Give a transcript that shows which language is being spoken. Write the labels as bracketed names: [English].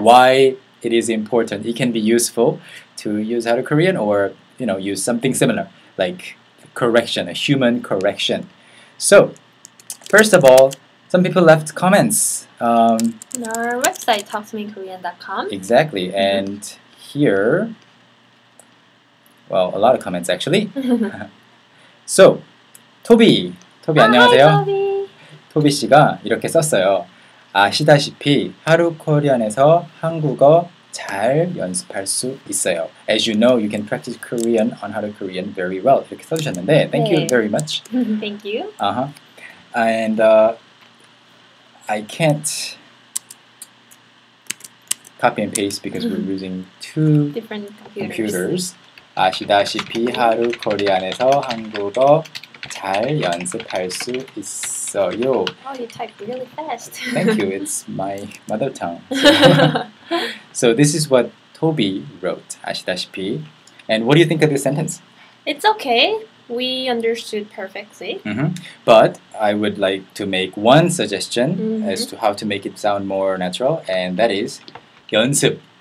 [English] why it is important. It can be useful to use HaruKorean, or use something similar, like correction, a human correction. So, first of all, some people left comments. On our website, talktome.korean.com. Exactly, and here, well, a lot of comments actually. [Korean] So, 토비 안녕하세요. [English] Hi, Toby. [Korean] 토비 씨가 이렇게 썼어요. 아시다시피 하루코리안에서 한국어 잘 연습할 수 있어요. [English] As you know, you can practice Korean on HaruKorean very well. [Korean] 이렇게 써주셨는데, [English] thank you [Korean] 네. [English] very much. Thank you. And I can't copy and paste because we're using two Different computers. [Korean] 아시다시피 하루코리안에서 한국어 잘 연습할 수 있어요. [English] Oh, you type really fast. Thank you. It's my mother tongue. So this is what Toby wrote. [Korean] 아시다시피. [English] And what do you think of this sentence? It's okay. We understood perfectly. But I would like to make one suggestion as to how to make it sound more natural, and that is 연습